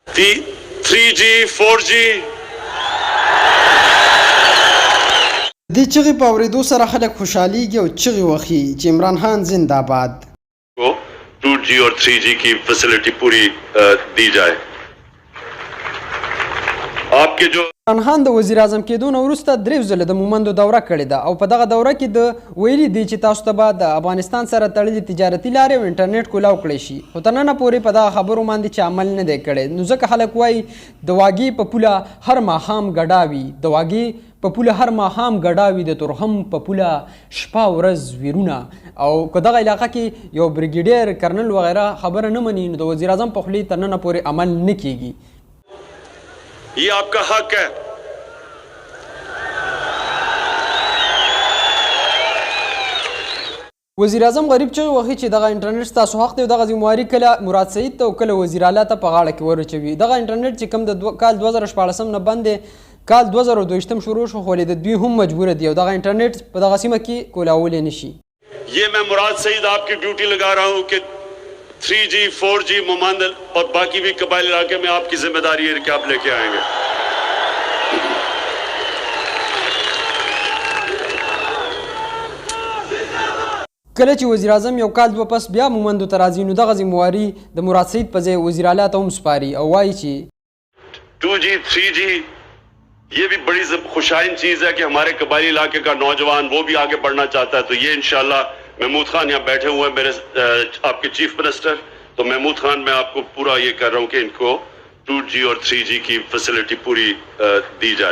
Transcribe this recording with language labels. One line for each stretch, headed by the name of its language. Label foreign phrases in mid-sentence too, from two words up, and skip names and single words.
Pashto: 3G 4G د چغې په اورېدو سره خلک خوشحالیږي او چغې وهي چې عمران خان زنده‌باد.
Urdu: 2G اور 3G کی فیسلٹی پوری دی جائے. آپ کے جو
Pashto: عمران خان د وزیر اعظم کېدو نه وروسته درې ځله د مومندو دوره کړې ده او په دغه دوره کې د ویلي دي چې تاسو ته به د افغانستان سره تړلې تجارتي لارې او انټرنیټ کولاو کړی شي، خو تر ننه پورې په دغه خبرو باندې چې عمل نه دی کړی. نو ځکه خلک وایي د واګې په پوله هر ماښام ګډا وي، د واګې په پوله هر ماښام ګډا وي، د تورخم په پوله شپه ورځ ویرونه. او که دغه علاقه کې یو بریګیډیر کرنل وغیره خبره نه مني نو د وزیر اعظم په خولې تر ننه پورې عمل نه کیږي.
Urdu: یہ آپ کا حق ہے.
Pashto: وزیر اعظم غریب چغې وهي چې دغه انټرنیټ ستاسو حق دی او دغه ذمهواري کله مراد سعید ته او کله وزیر اعلی ته په غاړه کې ورچوي. دغه انټرنیټ چې کوم د کال 2014 نه بند دی، کال 2022 شروع شو، خو د دوی هم مجبوره دي او دغه انټرنیټ په دغه سیمه کې کولاولی نه شي.
Urdu: یہ میں مراد سعید آپ کی ڈیوٹی لگا رہا ہوں کہ 3G 4G مومندل اور باقی بھی قبائل علاقے میں آپ کی ذمہ داری ہے کہ آپ لے کے آئیں گے.
Pashto: کله چې وزیر اعظم یو کال دوه پس بیا مومندو ته راځي نو دغه ذمهواري د مراد سعید په ځای وزیر اعلی ته هم سپاري او وایي چې
Urdu: 2G 3G یہ بھی بڑی خوشائن چیز ہے کہ ہمارے قبائلی علاقے کا نوجوان وہ بھی آگے بڑھنا چاہتا ہے. تو یہ ان شاء اللہ محمود خان یہاں بیٹھے ہوئے ہیں میرے آپ کے
English: chief minister,
Urdu: تو محمود خان میں آپ کو پورا یہ کر رہا ہوں کہ ان کو 2G اور 3G کی فیسلٹی پوری دی جائے.